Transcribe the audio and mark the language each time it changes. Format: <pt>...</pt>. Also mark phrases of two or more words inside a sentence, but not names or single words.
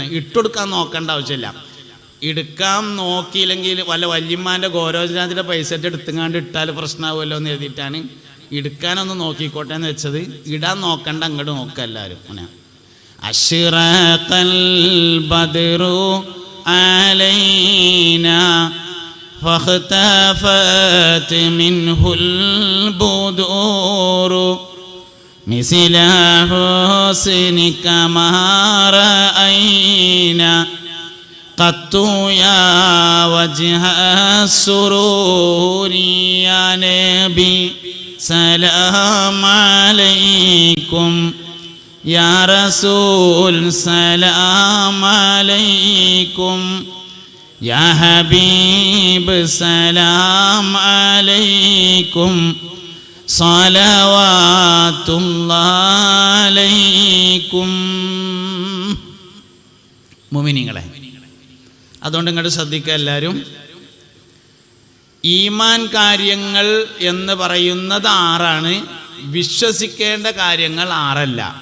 <ml>ഇട്ടുകൊടുക്കാൻ നോക്കേണ്ട ആവശ്യമില്ല. എടുക്കാൻ നോക്കിയില്ലെങ്കിൽ വല്ല വല്യമ്മാൻ്റെ ഗോരോജനാഥിൻ്റെ പൈസ എടുത്തുങ്ങാണ്ട് ഇട്ടാൽ പ്രശ്നമാവുമല്ലോ എന്ന് കരുതിയിട്ടാണ് എടുക്കാനൊന്ന് നോക്കിക്കോട്ടെ എന്ന് വെച്ചത്. ഇടാൻ നോക്കണ്ട, അങ്ങോട്ട് നോക്കുക എല്ലാവരും. അങ്ങനെ</ml> <ar>أشرق البدر علينا فاختفت منه البدور مثل حسنك ما رأينا قط يا وجه السرور يا نبي سلام عليكم يا رسول سلام عليكم يا حبيب سلام عليكم صلوات الله عليكم.</ar> <ml>മുഅ്മിനീങ്ങളെ, അതുകൊണ്ട് ഇങ്ങോട്ട് ശ്രദ്ധിക്കുക എല്ലാവരും. ഈമാൻ കാര്യങ്ങൾ എന്ന് പറയുന്നത് 6ആണ്, വിശ്വസിക്കേണ്ട കാര്യങ്ങൾ 6അല്ല.</ml>